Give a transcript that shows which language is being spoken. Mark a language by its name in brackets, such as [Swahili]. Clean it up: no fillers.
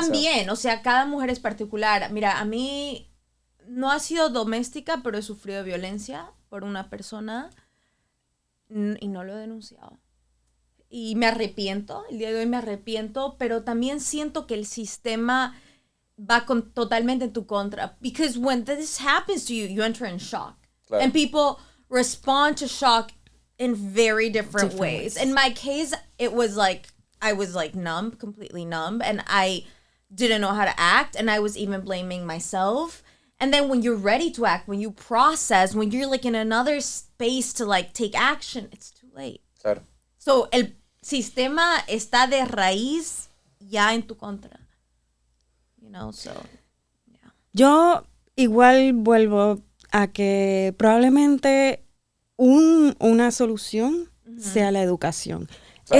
[Spanish] También, o sea, cada mujer es particular. Mira, a mí no ha sido doméstica, pero he sufrido violencia por una persona y no lo he denunciado. Y me arrepiento, el día de hoy me arrepiento, pero también siento que el sistema va totalmente en tu contra. [English] Because when this happens to you, you enter in shock. Claro. And people respond to shock in very different ways. In my case, it was like, I was like numb, completely numb. And I didn't know how to act. And I was even blaming myself. And then when you're ready to act, when you process, when you're like in another space to like take action, it's too late. [Spanish] Claro. So el sistema está de raíz ya en tu contra. [English] You know, so, yeah. [Spanish] Yo igual vuelvo a que probablemente una solución sea la educación. Claro.